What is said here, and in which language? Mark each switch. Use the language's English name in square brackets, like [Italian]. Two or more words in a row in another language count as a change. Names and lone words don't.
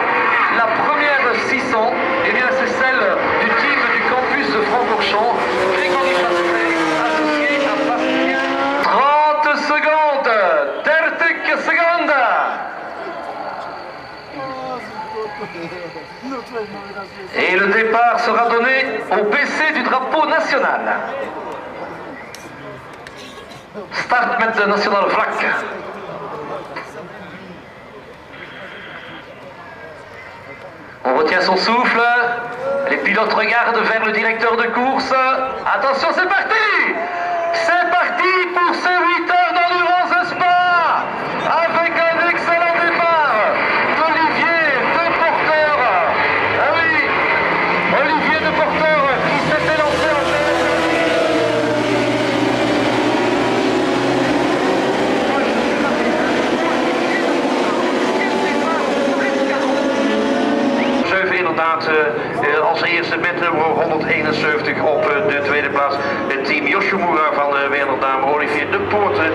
[French] La première 600, eh bien c'est celle du team du campus de Francorchamps, Grégory Passelet, associé à Bastien. 30 secondes, 30 secondes. Et le départ sera donné au BC du drapeau national. [Dutch] Start met de nationale vlag. [French] On retient son souffle. Les pilotes regardent vers le directeur de course. Attention, c'est parti! C'est parti pour ces 8 heures d'endurance Spa! Avec un excellent départ d'Olivier de Porteur. Ah oui, Olivier de Porteur qui s'était lancé en tête. [Dutch] Inderdaad als eerste met nummer 171 op de tweede plaats het team Yoshimura van Werner Olivier de Poorten.